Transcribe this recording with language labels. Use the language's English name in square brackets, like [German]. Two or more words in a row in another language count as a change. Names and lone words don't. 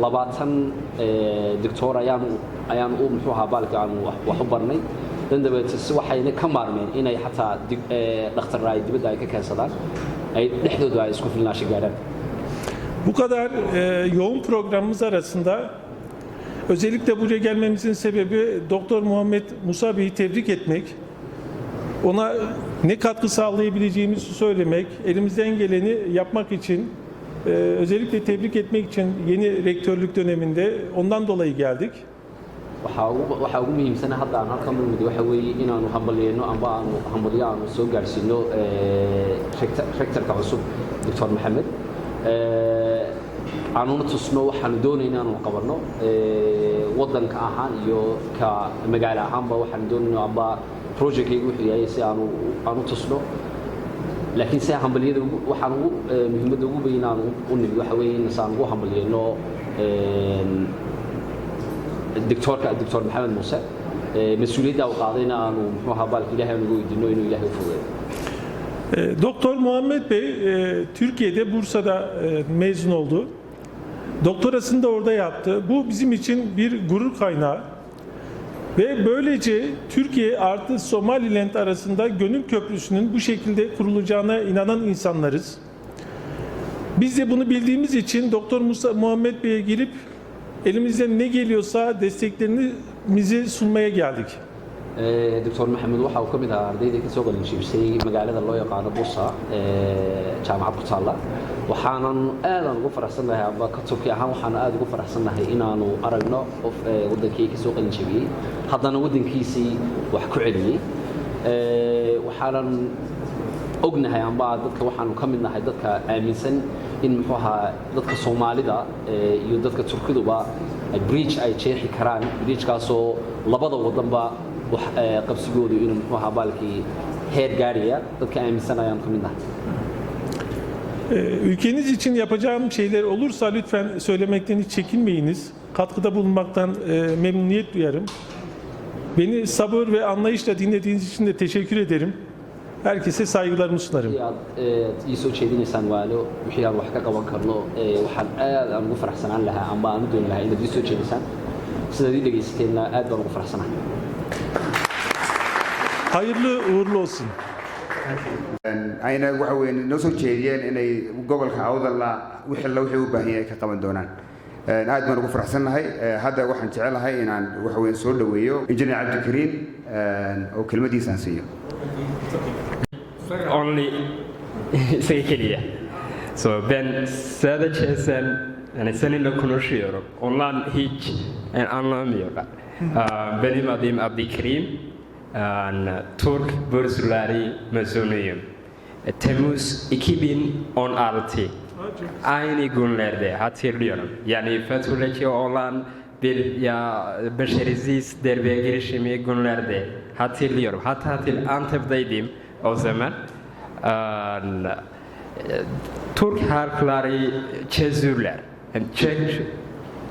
[Somali] 20 doctor ayaan u muxuu ahaa baalka aan wax u barnay dandabeetis waxayna ka maarmeen inay xataa dhakhtar ay dibadda ay ka keensadaan ay dhexdooda ay isku filnaashi gaaraan. [Turkish] Bu kadar yoğun programımız arasında özellikle buraya gelmemizin sebebi Doktor Muhammed Musa Bey'i tebrik etmek, ona ne katkı sağlayabileceğimizi söylemek, elimizden geleni yapmak için, özellikle tebrik etmek için yeni rektörlük döneminde ondan dolayı geldik. [Somali] Waxa ugu muhiimsan hadda aan halkan u mid waxa weeye inaanu hambalyeeno amba aanu hambalyo aanu soo gaarsiino rektorka cusub Dr. Maxamed aanuna tusno waxaanu doonaynaa inaanu qabanno wadanka ahaan iyo ka magaalo ahaanba waxaanu doonaynaa amba projectkaygu wuxuu yahay si aanu tusno laakiin si hambalyada waxaan ugu muhiimadda ugu weyn aanu u nimid waxa weeye in saan ugu hambalyeeno Dr. Maxamed Muuse mas'uuliyadda uu qaadayna aanu muxuu ahaa baalka Ilaahay ugu weydiino inuu Ilaahay u fududeeyo. [Turkish] Doktor Muhammed Bey Türkiye'de Bursa'da mezun oldu. Doktorasını da orada yaptı. Bu bizim için bir gurur kaynağı. Ve böylece Türkiye artı Somaliland arasında gönül köprüsünün bu şekilde kurulacağına inanan insanlarız. Biz de bunu bildiğimiz için Doktor Muhammed Bey'e gelip elimizden ne geliyorsa desteklerimizi sunmaya geldik. [Somali] Dr. Maxamed waxa uu ka mid ahaa ardayda ka soo qalinjibisay magaalada loo yaqaano Bursa jaamacad ku taala waxaanan aad ugu faraxsanahay aba ka Turkiye ahaan waxaan aad ugu faraxsanahay inaanu aragno wadankii ka soo qalinjibiyay haddana wadankiisii wax ku celiyay waxaanan ognahay amba dadka waxaanu ka mid nahay dadka aaminsan in muxuu ahaa dadka Soomaalida iyo dadka Turkiduba bridge ay jeexi karaan bridge-kaasoo labada wadanba qabsigoodu inuu muxuu ahaa baalkii heer gaaraya dadka aaminsan ayaan ka mid nahay. [Turkish] Ülkeniz için yapacağım şeyler olursa lütfen söylemekten hiç çekinmeyiniz. Katkıda bulunmaktan memnuniyet duyarım. Beni sabır ve anlayışla dinlediğiniz için de teşekkür ederim. Herkese saygılarımı sunarım. [Somali] ii soo jeedinaysaan waalo wixii aan wax ka qaban karno waxaan aad ugu faraxsanaan lahaa amba aan u doon lahaa inaad ii soo jeedisaan sidaad ii dhegaysateena aad baan ugu faraxsanahay. [Turkish] Hayırlı uğurlu olsun. [Somali] ayna waxa weyn noo soo jeediyeen inay gobolka Awdalla wixii u baahan yahay ka qaban doonaan aad baan ugu faraxsanahay hadda waxaan jecelahay inaan waxa weyn soo dhaweeyo injineer Cabdikariim oo kelmadiisa siiyo. [Turkish] Only [Somali] isaga keliya [Turkish] so ben sadece sen yani seninle konuşuyorum ondan hiç anlamıyorum benim adım Abdikrim Türk Bursluları mezunuyum Temmuz 2016 aynı günlerde hatırlıyorum yani Fethullahçı olan bir başarısız darbe girişimi günlerde hatırlıyorum hatta Antep'teydim o zaman Türk halkları çözürler.